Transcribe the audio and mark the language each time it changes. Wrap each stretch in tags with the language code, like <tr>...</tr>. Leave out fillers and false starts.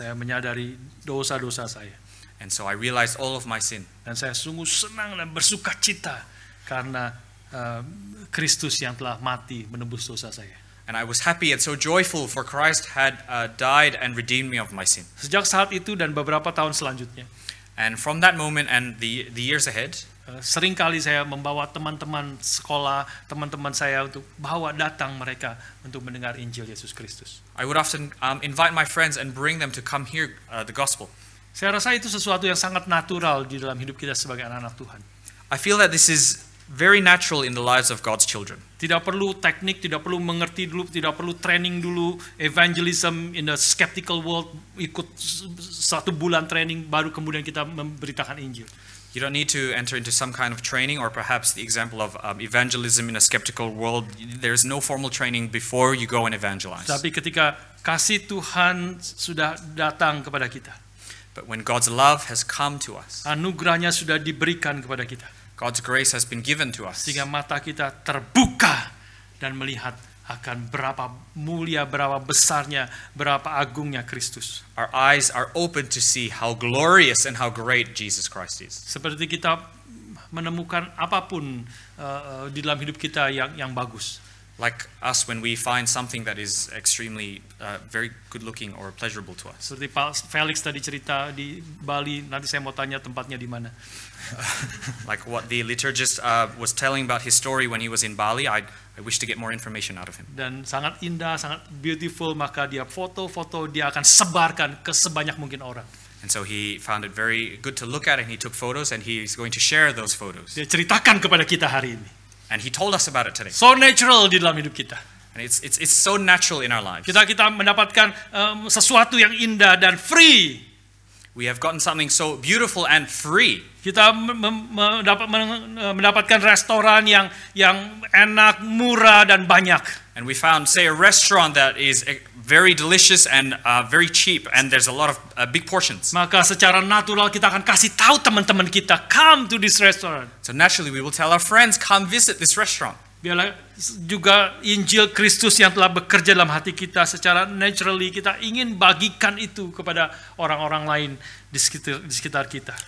<id>Saya menyadari dosa-dosa saya.</id> <en>And so I realized all of my sin.</en> <id>Dan saya sungguh senang dan bersuka cita karena Kristus yang telah mati menebus dosa saya.</id> <en>And I was happy and so joyful, for Christ had died and redeemed me of my sin.</en> <id>Sejak saat itu dan beberapa tahun selanjutnya.</id> <en>And from that moment and the years ahead,</en> <id>sering kali saya membawa teman-teman sekolah, teman-teman saya untuk datang mereka untuk mendengar Injil Yesus Kristus.</id> <en>I would often invite my friends and bring them to come hear the gospel.</en> <id>Saya rasa itu sesuatu yang sangat natural di dalam hidup kita sebagai anak-anak Tuhan.</id> <en>I feel that this is very natural in the lives of God's children.</en> <id>Tidak perlu teknik, tidak perlu mengerti dulu, tidak perlu training dulu,</id> <en>evangelism in the skeptical world,</en> <id>ikut 1 bulan training baru kemudian kita memberitakan Injil.</id> <en>You don't need to enter into some kind of training, or perhaps the example of evangelism in a skeptical world. There's no formal training before you go and evangelize.</en> <id>Tapi ketika kasih Tuhan sudah datang kepada kita,</id> <en>but when God's love has come to us,</en> <id>anugerahnya sudah diberikan kepada kita,</id> <en>God's grace has been given to us,</en> <id>sehingga mata kita terbuka dan melihat akan berapa mulia, berapa besarnya, berapa agungnya Kristus.</id> <en>Our eyes are open to see how glorious and how great Jesus Christ is.</en> <id>Seperti kita menemukan apapun di dalam hidup kita yang bagus.</id> <en>Like us when we find something that is extremely very good looking or pleasurable to us.</en> <id>Seperti Pak Felix tadi cerita di Bali, nanti saya mau tanya tempatnya di mana.</id> <en>Like what the liturgist was telling about his story when he was in Bali, I wish to get more information out of him.</en> <id>Dan sangat indah, sangat beautiful, maka dia foto-foto dia akan sebarkan ke sebanyak mungkin orang.</id> <en>And so he found it very good to look at, and he took photos, and he's going to share those photos.</en> <id>Dia ceritakan kepada kita hari ini.</id> <en>And he told us about it today. So natural</en> <id>di dalam hidup kita.</id> <en>And it's so natural in our lives.</en> <id>Kita mendapatkan sesuatu yang indah dan free.</id> <en>We have gotten something so beautiful and free.</en> <id>Kita mendapatkan restoran yang enak, murah dan banyak.</id> <en>And we found, say, a restaurant that is very delicious and very cheap, and there's a lot of big portions.</en> <id>Maka secara natural kita akan kasih tahu teman-teman kita,</id> <en>come to this restaurant. So naturally we will tell our friends, come visit this restaurant.</en> <id>Biarlah juga Injil Kristus yang telah bekerja dalam hati kita, secara naturally kita ingin bagikan itu kepada orang-orang lain di sekitar kita.</id>